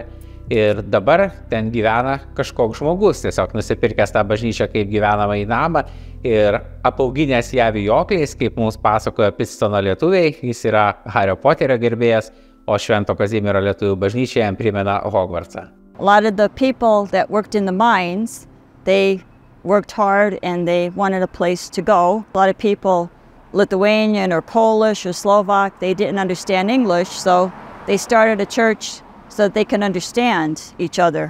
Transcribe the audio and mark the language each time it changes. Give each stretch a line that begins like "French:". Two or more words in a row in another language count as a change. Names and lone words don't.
Lithuanian: Ir dabar ten gyvena kažkoks žmogus, tiesiog nusipirkęs tą bažnyčią kaip gyvenamąjį namą ir apauginęs ją vijokliais, kaip mums pasakojo Pitstono lietuviai. Jis yra Hario Poterio gerbėjas, o Švento Kazimiero lietuvių bažnyčia jam primena Hogwartsą.
English: A lot of the people that worked in the mines, they worked hard and they wanted a place to go. A lot of people, Lithuanian or Polish or Slovak, they didn't understand English, so they started a church so that they can understand each other.